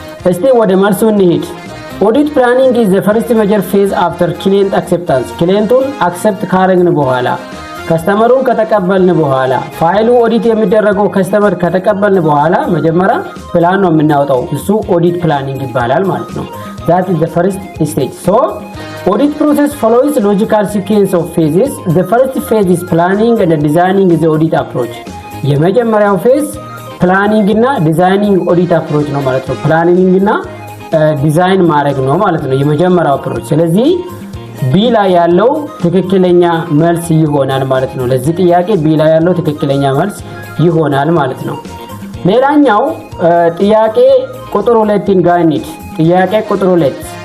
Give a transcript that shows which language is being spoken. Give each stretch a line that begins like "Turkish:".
Amharic: እስቲ ወደ መልሱ እንሂድ።
English: ኦዲት ፕላኒንግ ኢዝ ዘ ፈርስት ሜጀር ፌዝ አፍተር ክሊየንት አክሴፕታንስ።
Amharic: ክሊየንቱን አክሴፕት ካረግን በኋላ ከስተመሩን ከተቀበልን በኋላ ፋይሉ ኦዲት የሚደረገው ከስተመር ከተቀበልን በኋላ መጀመሪያ ፕላን ነው የምናወጣው። እሱ ኦዲት ፕላኒንግ ይባላል ማለት ነው።
English: that is the first stage. So audit process follows logical sequence of phases. The first phase is planning and designing the audit approach.
Amharic: የመጀመሪያው ፌዝ ፕላኒንግ እና ዲዛይኒንግ ኦዲት አፕሮች ነው ማለት ነው። ፕላኒንግ እና ዲዛይን ማድረግ ነው ማለት ነው የመጀመሪያው አፕሮች። ስለዚህ ቢ ላይ ያለው ትክክለኛ መልስ ይሆናል ማለት ነው። ለዚህ ጥያቄ ቢ ላይ ያለው ትክክለኛ መልስ ይሆናል ማለት ነው። ሌላኛው ጥያቄ ቁጥር 2 ጋር እንሂድ። ጥያቄ ቁጥር 2